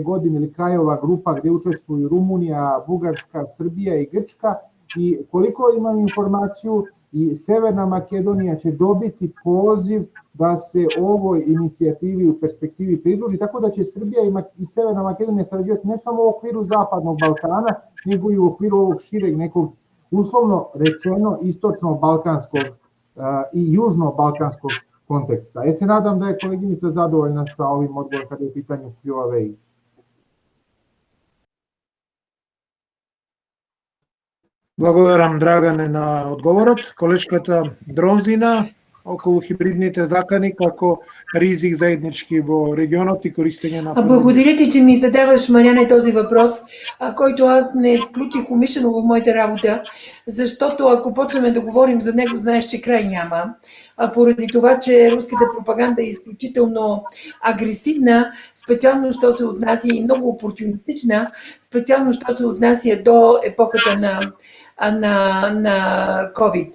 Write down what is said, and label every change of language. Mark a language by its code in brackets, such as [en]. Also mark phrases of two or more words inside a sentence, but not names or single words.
[sr] godine ili krajova grupa gde učestvuju Rumunija, Bugarska, Srbija i Grčka, i koliko imam informaciju, i Severna Makedonija će dobiti poziv da se ovoj inicijativi u perspektivi pridruži, tako da će Srbija i Severna Makedonija sarađivati ne samo u okviru Zapadnog Balkana, nego i u okviru ovog šireg nekog, uslovno rečeno, istočno-balkanskog i južno-balkanskog konteksta. Se nadam da je koleginica zadovoljna sa ovim odgovorom kada je u pitanju Huawei. [mk] Благодарам, Драгане, на одговорот. Колешката Дронзина околу хибридните закани како ризик заеднички во регионот и користење на... [bg] Благодаря ти, че ми задаваш, Мариане, този въпрос, който аз не включих умишлено в моята работа, защото ако почнем да говорим за него, знаеш, че край няма. Поради това, че руската пропаганда е изключително агресивна, специално що се отнася и много опортунистична, специално що се отнася до епохата на COVID.